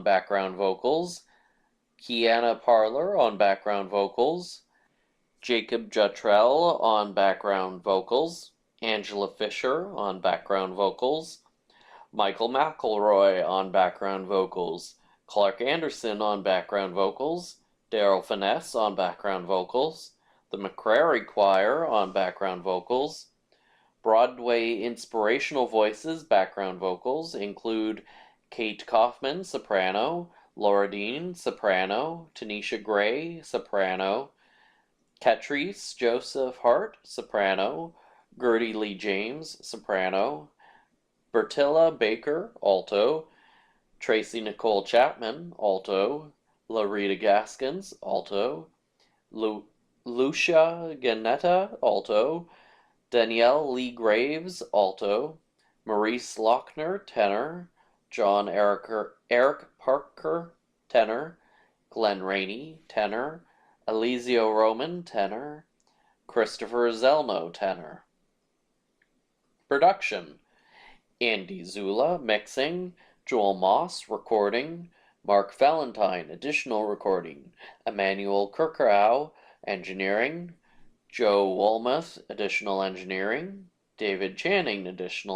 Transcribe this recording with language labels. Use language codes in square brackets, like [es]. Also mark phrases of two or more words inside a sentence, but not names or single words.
[en] background vocals, Kiana Parler on background vocals, Jacob Juttrell on background vocals, Angela Fisher on background vocals, Michael McElroy on background vocals, Clark Anderson on background vocals, Daryl Finesse on background vocals, the McCrary Choir on background vocals. Broadway inspirational voices background vocals include Kate Kaufman, soprano, Laura Dean, soprano, Tanisha Gray, soprano, Catrice Joseph Hart, soprano, Gertie Lee James, soprano, Bertilla Baker, alto, Tracy Nicole Chapman, alto, Larita Gaskins, alto, Lucia Ganetta, alto, Danielle Lee Graves, alto, Maurice Lochner, tenor, John Eric Parker, tenor, Glenn Rainey, tenor, Eliseo Roman, tenor, Christopher Zelno, tenor. Production: Andy Zula, mixing, Joel Moss, recording, Mark Valentine, additional recording, Emmanuel Kirkau, engineering, Joe Wolmuth, additional engineering, David Channing, additional